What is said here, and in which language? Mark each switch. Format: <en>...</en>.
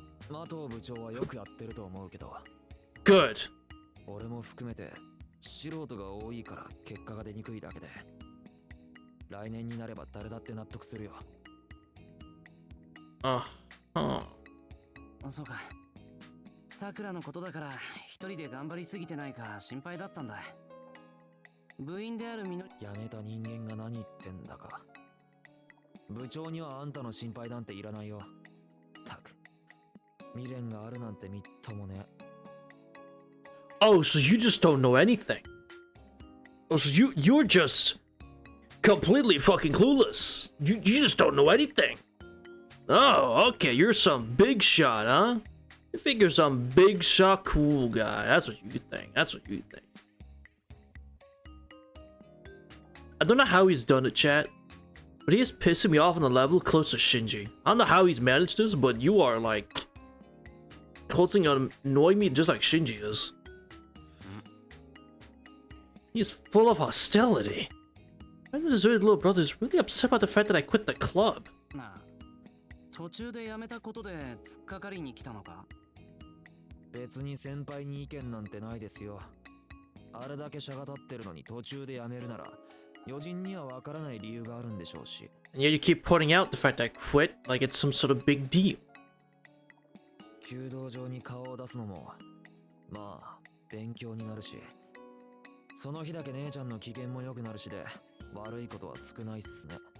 <ja>麻藤部長はよくやってると思うけど。</ja> <en>Good.</en> <ja>俺も含めて素人が多いから結果が出にくいだけで。来年になれば誰だって納得するよ。そうか。さくらのことだから一人で頑張りすぎてないか心配だったんだ。部員であるみの辞めた人間が何言ってんだか。部長にはあんたの心配なんていらないよ。たく未練があるなんてみっともね。</ja> <en>Oh, so you just don't know anything. Oh, so you're just completely fucking clueless. You just don't know anything. Oh, okay, you're some big shot, huh? You think you're some big shot cool guy. That's what you think. That's what you think. I don't know how he's done it, chat, but he is pissing me off on the level close to Shinji. I don't know how he's managed this, but you are like closing on annoying me just like Shinji is. He's full of hostility. My deserted little brother is really upset about the fact that I quit the club.</en> <ja>なあ、途中で辞めたことで突っかかりに来たのか？別に先輩に意見なんてないですよ。あれだけ車が立ってるのに途中で辞めるなら、余人にはわからない理由があるんでしょうし。</ja> <en>And yet you keep pointing out the fact that I quit like it's some sort of big deal.</en> <ja>弓道場に顔を出すのも、まあ勉強になるし、その日だけ姉ちゃんの機嫌も良くなるしで、悪いことは少ないっすね。</ja>